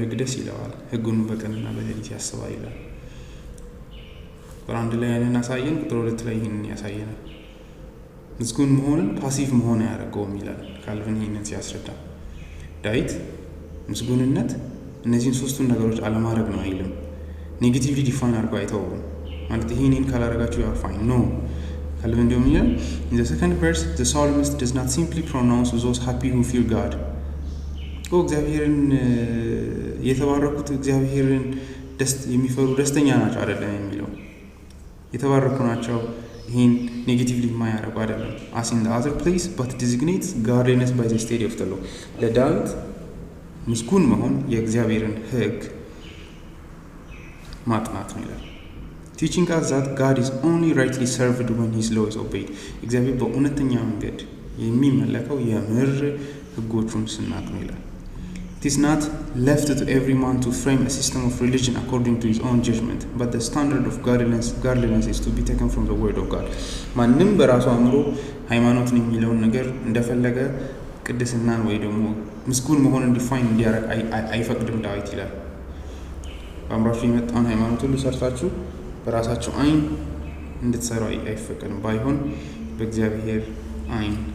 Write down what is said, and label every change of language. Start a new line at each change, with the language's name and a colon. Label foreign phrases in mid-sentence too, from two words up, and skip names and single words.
Amharic: ሕግ ደስ ይለዋል፣ ሕጉን በቀንና በሌሊት ያስባል ይላል። ቁጥር 1 ላይ ያንን አሳየን፣ ቁጥር 2 ላይ ይህንን ያሳየናል። ምስጉን መሆንን ፓሲቭ መሆን አያደርገውም ይላል ካልቪን ይህንን ሲያስረዳ። ዳዊት ምስጉንነት እነዚህን ሶስቱን ነገሮች አለማድረግ ነው አይልም።
English: negatively define
Amharic: አድርጎ አይተውም። ማለት ይህንን ካላደረጋችሁ ያር ፋይን ኖ። ካልቪን እንደውም ይላል
English: in the second verse the psalmist does not simply pronounce those happy who fear God
Amharic: እግዚአብሔርን የተባረኩት እግዚአብሔርን የሚፈሩ ደስተኛ ናቸው አይደለም የሚለው፣ የተባረኩ ናቸው ይህን ኔጌቲቭሊ የማያደርጉ አይደለም።
English: as in the other place but designates godliness by the study of the law።
Amharic: ለዳዊት ምስጉን መሆን የእግዚአብሔርን ሕግ ማጥናት ነው ይላል።
English: teaching us that God is only rightly served when his law is obeyed።
Amharic: እግዚአብሔር በእውነተኛ መንገድ የሚመለከው የምር ሕጎቹን ስናቅ ነው ይላል።
English: It is not left to every man to frame a system of religion according to his own judgment, but the standard of godliness is to be taken from the word of God።
Amharic: ማንም በራሱ አእምሮ ሃይማኖትን የሚለውን ነገር እንደፈለገ ቅድስናን ወይ ደግሞ ምስጉን መሆንን ዲፋይን እንዲያደርግ አይፈቅድም ዳዊት ይላል። በአእምሯችሁ የመጣውን ሃይማኖት ሁሉ ሰርታችሁ በራሳችሁ አይን እንድትሰሩ አይፈቅድም። ባይሆን በእግዚአብሔር አይን